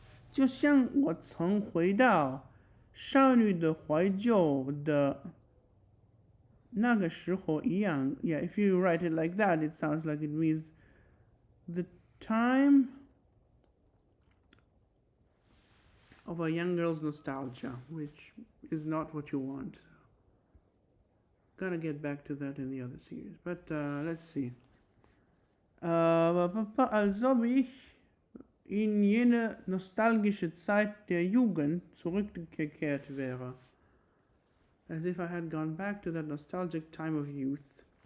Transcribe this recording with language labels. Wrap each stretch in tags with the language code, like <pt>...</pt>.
<zh>就像我曾回到少女的怀旧的那个时候一样.</zh> <en>Yeah, if you write it like that, it sounds like it means the time of a young girl's nostalgia, which is not what you want. Gotta get back to that in the other series. But let's see.</en> <de>Als ob ich in jene nostalgische Zeit der Jugend zurückgekehrt wäre.</de> <en>As if I had gone back to that nostalgic time of youth.</en>